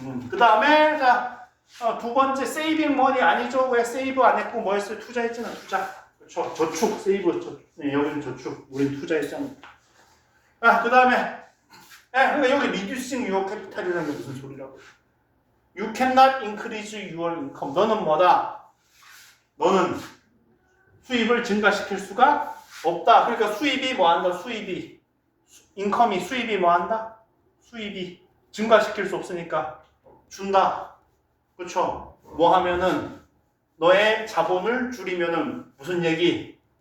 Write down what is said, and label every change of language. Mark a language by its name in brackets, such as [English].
[Korean] 그 다음에 자, 두 번째 세이빙 머니 아니죠. 왜 세이브 안 했고 뭐 했어요? 투자했잖아. 투자. 그렇죠. 저축. 세이브. 네, 여기는 저축. 우린 투자했잖아. 그 다음에 그러니까 여기 [English] reducing your capital [Korean] 이라는 게 무슨 소리라고? [English] You cannot increase your income. [Korean] 너는 뭐다? 너는 수입을 증가시킬 수가 없다. 그러니까 수입이 뭐 한다? 수입이 뭐 한다? 수입이 증가시킬 수 없으니까 준다. 그렇죠? 뭐 하면은 너의 자본을 줄이면은 무슨 얘기?